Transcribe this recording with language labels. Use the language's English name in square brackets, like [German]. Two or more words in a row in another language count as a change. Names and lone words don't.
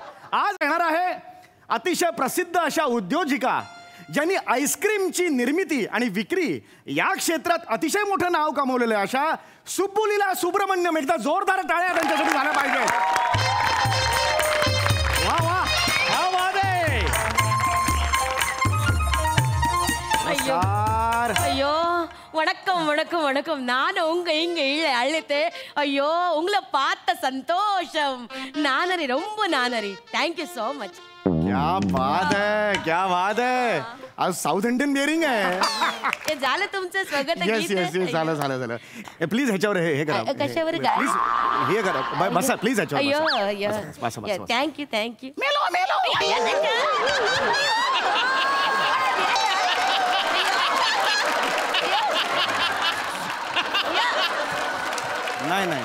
[Marathi] आज येणार आहे अतिशय प्रसिद्ध अशा उद्योजिका ज्यांनी आईस्क्रीमची निर्मिती आणि विक्री या क्षेत्रात अतिशय मोठं नाव कमवलेलं आहे, अशा सुब्बुलीला सुब्रमण्यम. एकदा जोरदार टाळ्या त्यांच्यासाठी झाल्या पाहिजे. वा वा वा वा दे. नमस्कार. [Tamil] ஐயோ வணக்கம் வணக்கம் வணக்கம். நான் இங்க அழைத்தே. ஐயோ உங்களை பார்த்த சந்தோஷம். நானரி ரொம்ப நானரி. [English] thank you so much. [Hindi] क्या बात है, क्या बात है. [Marathi] आज [English] South Indian [Marathi] बिअरिंग आहे. हे झालं तुमचं स्वागत. [English] yes yes yes, [Marathi] झालं झालं झालं. प्लीज ह्याच्यावर हे करा. कशावर प्लीज हे करा. बसा प्लीज ह्याच्यावर. अय्यो बसा बसा. [English] thank you. [Marathi] मेलो मेलो. नाही नाही